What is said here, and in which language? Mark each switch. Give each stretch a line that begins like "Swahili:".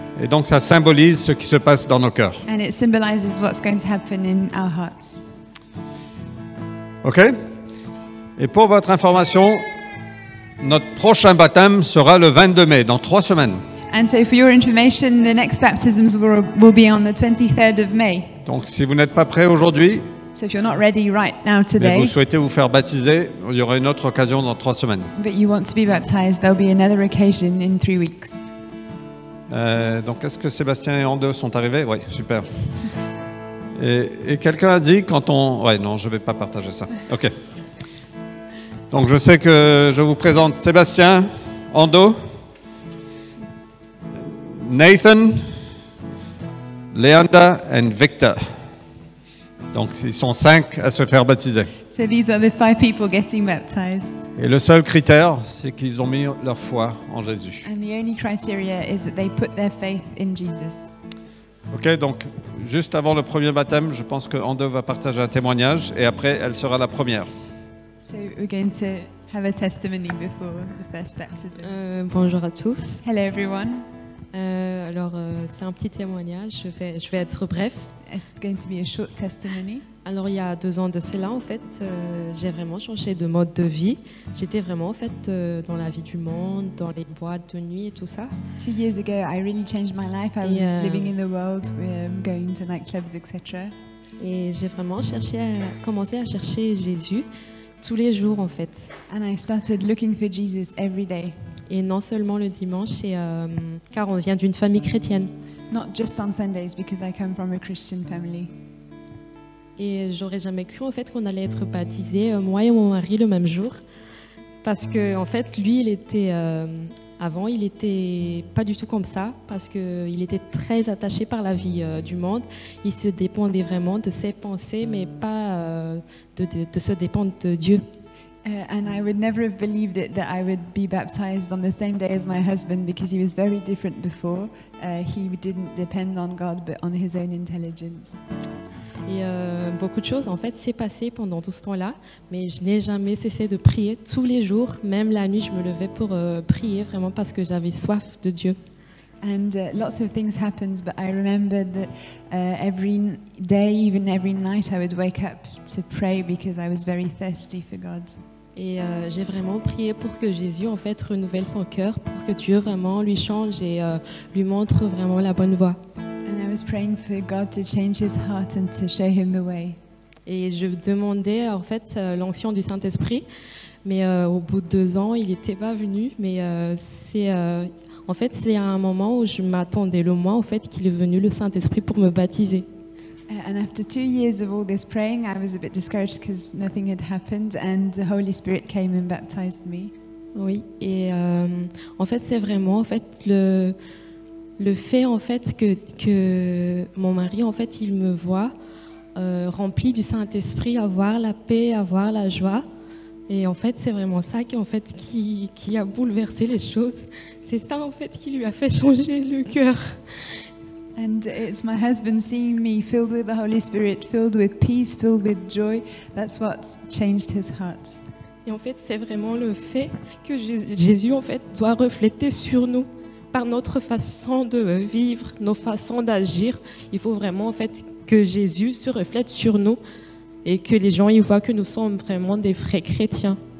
French: Et donc ça symbolise ce qui se passe dans nos cœurs.
English: And it symbolizes what's going to happen in our hearts. OK?
French: Et pour votre information, notre prochain baptême sera le 22 mai, dans 3 semaines.
English: And so for your information, the next baptisms will be on the 23rd of May.
French: Donc si vous n'êtes pas prêts aujourd'hui,
English: So if you're not ready right now
French: mais
English: today,
French: vous souhaitez vous faire baptiser, il y aura une autre occasion dans 3 semaines.
English: but you want to be baptized, there'll be another occasion in 3 weeks.
French: Donc est-ce que Sébastien et Ando sont arrivés? Oui, super. Et quelqu'un a dit quand on... Ouais, non, je ne vais pas partager ça. Ok. Donc je sais que je vous présente Sébastien, Ando, Nathan, Leanda et Victor. Donc ils sont 5 à se faire baptiser.
English: So these are the 5 people getting baptized.
French: Et le seul critère, c'est qu'ils ont mis leur foi en Jésus.
English: And the only criteria is that they put their faith in Jesus.
French: Ok, donc juste avant le premier baptême, je pense que Ando va partager un témoignage et après elle sera la première.
English: So we're going to have a testimony before the first baptism.
French: Bonjour à tous.
English: Hello everyone.
French: C'est un petit témoignage, je vais être bref.
English: It's going to be a short testimony.
French: Alors, il y a 2 ans de cela, en fait, j'ai vraiment changé de mode de vie. J'étais vraiment, en fait, dans la vie du monde, dans les boîtes de nuit et tout ça.
English: 2 years ago, I really changed my life. I was Yeah. living in the world, going to nightclubs, etc.
French: Et j'ai vraiment commencé à chercher Jésus tous les jours, en fait.
English: And I started looking for Jesus every day.
French: Et non seulement le dimanche, car on vient d'une famille chrétienne.
English: Not just on Sundays, because I come from a Christian family.
French: Et j'aurais jamais cru, en fait, qu'on allait être baptisés, moi et mon mari, le même jour. Parce que, en fait, lui, avant, il était pas du tout comme ça, parce qu'il était très attaché par la vie du monde. Il se dépendait vraiment de ses pensées, mais pas de se dépendre de Dieu.
English: And I would never have believed it that I would be baptized on the same day as my husband, because he was very different before. He didn't depend on God, but on his own intelligence.
French: Et beaucoup de choses, en fait, s'est passé pendant tout ce temps-là, mais je n'ai jamais cessé de prier tous les jours. Même la nuit, je me levais pour prier, vraiment parce que j'avais soif de Dieu.
English: And lots of things happened, but I remember that every day, even every night, I would wake up to pray because I was very thirsty for God.
French: Et j'ai vraiment prié pour que Jésus, en fait, renouvelle son cœur, pour que Dieu vraiment lui change et lui montre vraiment la bonne voie.
English: And I was praying for God to change his heart and to show him the way.
French: Et je demandais, en fait, l'onction du Saint-Esprit, mais au bout de 2 ans, il n'était pas venu. Mais en fait, c'est à un moment où je m'attendais le mois, en fait, qu'il est venu le Saint-Esprit pour me baptiser.
English: And after 2 years of all this praying, I was a bit discouraged because nothing had happened, and the Holy Spirit came and baptized me.
French: Oui, et en fait, c'est vraiment, en fait, le fait, en fait, que mon mari, en fait, il me voit rempli du Saint-Esprit, avoir la paix, avoir la joie. Et en fait, c'est vraiment ça qui a bouleversé les choses. C'est ça, en fait, qui lui a fait changer le cœur.
English: And it's my husband seeing me filled with the Holy Spirit, filled with peace, filled with joy. That's what changed his heart.
French: Et en fait, c'est vraiment le fait que Jésus, en fait, doit refléter sur nous par notre façon de vivre, nos façons d'agir. Il faut vraiment, en fait, que Jésus se reflète sur nous et que les gens y voient que nous sommes vraiment des vrais chrétiens.